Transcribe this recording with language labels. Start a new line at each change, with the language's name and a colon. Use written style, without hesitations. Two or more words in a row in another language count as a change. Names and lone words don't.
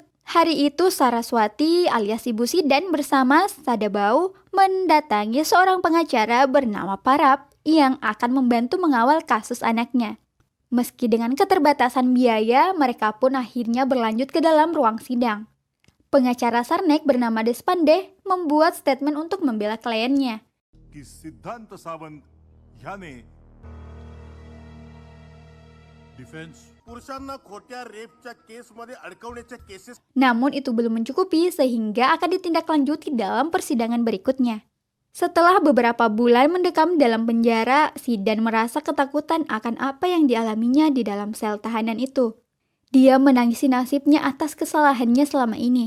Indonesian: Hari itu Saraswati alias Ibu Sidan bersama Sadabau mendatangi seorang pengacara bernama Parab yang akan membantu mengawal kasus anaknya. Meski dengan keterbatasan biaya, mereka pun akhirnya berlanjut ke dalam ruang sidang. Pengacara Sarnek bernama Deshpande membuat statement untuk membela kliennya.
Marathi: की सिद्धांत सावंत ह्याने डिफेन्स पुरुषांना खोट्या रेपच्या केसमध्ये अडकवण्याच्या केसेस
Indonesian: Namun itu belum mencukupi sehingga akan ditindaklanjuti dalam persidangan berikutnya. Setelah beberapa bulan mendekam dalam penjara, Sidan merasa ketakutan akan apa yang dialaminya di dalam sel tahanan itu. Dia menangisi nasibnya atas kesalahannya selama ini.